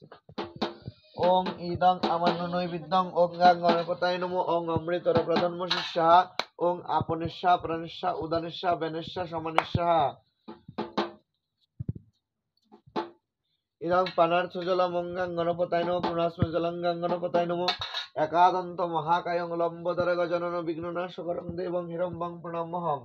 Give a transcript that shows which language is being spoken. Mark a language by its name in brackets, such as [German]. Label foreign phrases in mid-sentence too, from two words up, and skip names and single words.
[Sanskrit] ওং ইদং আমান্য নৈবেদ্যং ওং গাং গণপতায় নমঃ ওং অমৃতর প্রধানম শিষ্যঃ ওং আপনিষ্যঃ প্রাণিষ্যঃ উদনিষ্যঃ ব্যানিষ্যঃ সমানিষ্যঃ। ইদং পানার্থ জলম ওং গাং গণপতায় নমঃ পুনরাস্ময় জলং গাং গণপতায় নমঃ একাদন্ত মহাকায়ং লম্বোদর গজানন বিঘ্ননাশকরং দেবং হিরম্বং প্রণম্যহং।